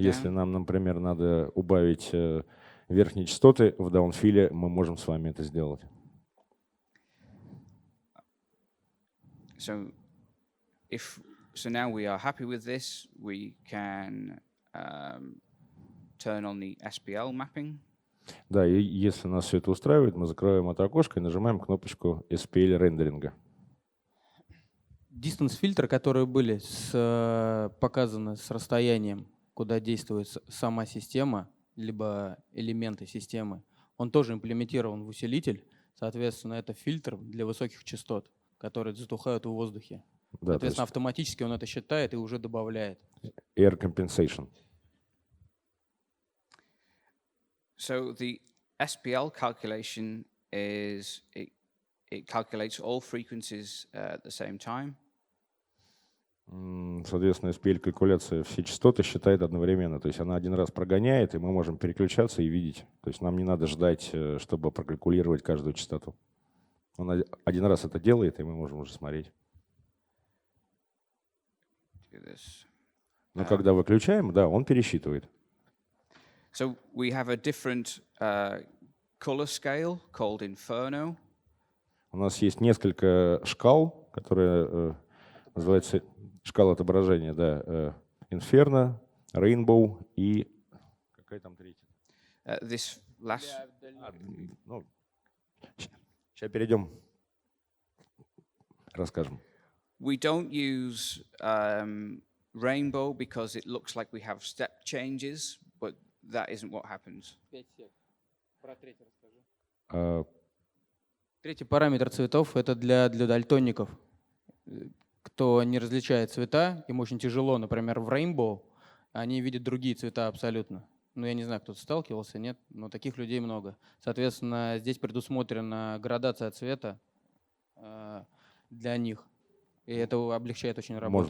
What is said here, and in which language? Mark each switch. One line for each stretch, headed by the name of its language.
Russian: Если нам, например, надо убавить верхние частоты в даунфиле, мы можем с вами это сделать.
English: So now we are happy with this, we can turn on the SPL mapping.
Russian: Да, и если нас все это устраивает, мы закрываем это окошко и нажимаем кнопочку SPL рендеринга. Дистанс-фильтры, которые были показаны с расстоянием, куда действует сама система, либо элементы системы, он тоже имплементирован в усилитель. Соответственно, это фильтр для высоких частот, которые затухают в воздухе. Да, соответственно, автоматически он это считает и уже добавляет.
English: Air compensation. So the SPL calculation is it calculates all frequencies at the same time.
Russian: Соответственно, SPL-калькуляция все частоты считает одновременно. То есть она один раз прогоняет, и мы можем переключаться и видеть. То есть нам не надо ждать, чтобы прокалькулировать каждую частоту. Он один раз это делает, и мы можем уже смотреть. Но когда выключаем, да, он пересчитывает.
English: So we have a different color scale called Inferno.
Russian: У нас есть несколько шкал, которые называются шкала отображения, да, Inferno, Rainbow и какая там третья?
English: This last.
Russian: Ну, сейчас перейдем, расскажем.
English: We don't use Rainbow because it looks like we have step changes, but that isn't what happens.
Russian: Третий параметр цветов — это для дальтоников. Кто не различает цвета, им очень тяжело, например, в Rainbow, они видят другие цвета абсолютно. Ну, я не знаю, кто-то сталкивался, нет, но таких людей много. Соответственно, здесь предусмотрена градация цвета для них, и это облегчает очень работу.